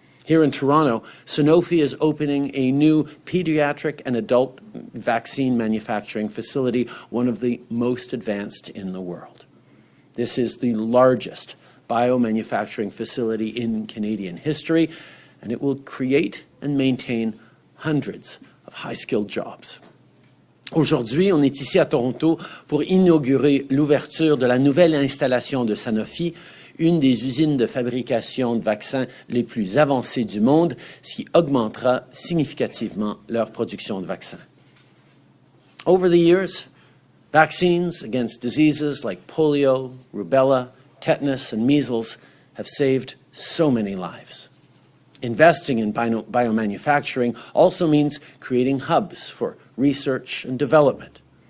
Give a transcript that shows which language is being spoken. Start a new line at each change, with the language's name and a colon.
English: Here in Toronto, Sanofi is opening a new pediatric and adult vaccine manufacturing facility, one of the most advanced in the world. This is the largest biomanufacturing facility in Canadian history, and it will create and maintain hundreds of high-skilled jobs.
French: Aujourd'hui, on est ici à Toronto pour inaugurer l'ouverture de la nouvelle installation de Sanofi, une des usines de fabrication de vaccins les plus avancées du monde, ce qui augmentera significativement leur production de vaccins.
English: Over the years, vaccines against diseases like polio, rubella, tetanus, and measles have saved so many lives. Investing in biomanufacturing also means creating hubs for research and development.